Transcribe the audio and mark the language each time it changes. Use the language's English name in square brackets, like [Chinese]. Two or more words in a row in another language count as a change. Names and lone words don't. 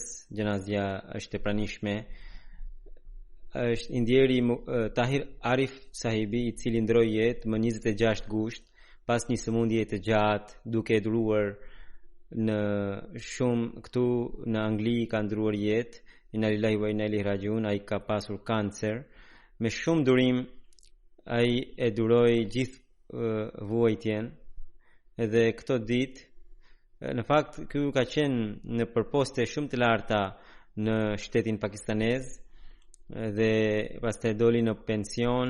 [Albanian] Gjenazja është e pranishme. Është i ndjeri Tahir Arif Sahibi, i cili ndroi jetë më 26 gusht pas një sëmundje të gjatë, duke duruar në shumë këtu në Angli ka ndruar jetë. [Arabic] إنا لله وإنا إليه راجعون. [Albanian] Ai ka pasur kancer. Me shumë durim ai e duroi gjithë vuajtjen. Edhe këto ditë, në fakt ky ka qenë në përposte shumë të larta në shtetin pakistanez dhe pastaj doli në pension.